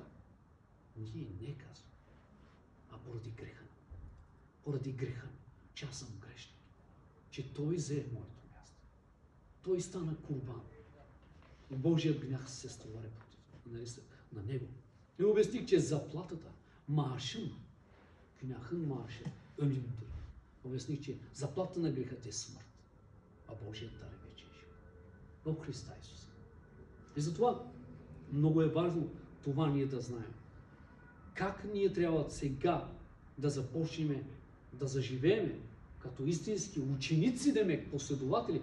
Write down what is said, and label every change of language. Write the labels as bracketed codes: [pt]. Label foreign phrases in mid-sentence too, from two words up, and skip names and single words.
[bg] Ние не казвам, а поради греха. Поради греха, че аз съм грешник, че Той взе моето място. Той стана курбан. И Божият гнях се стовари на Него. И обясних, че заплатата, [tr] maaşın, günahın maaşı ölümdür. [bg] Обясних, че заплата на грехът е смърт, а Божият дар е вечен живот. В Христа Исуса. И затова много е важно това ние да знаем. Как ние трябва сега да започнем да заживеем като истински ученици, демек, последователи.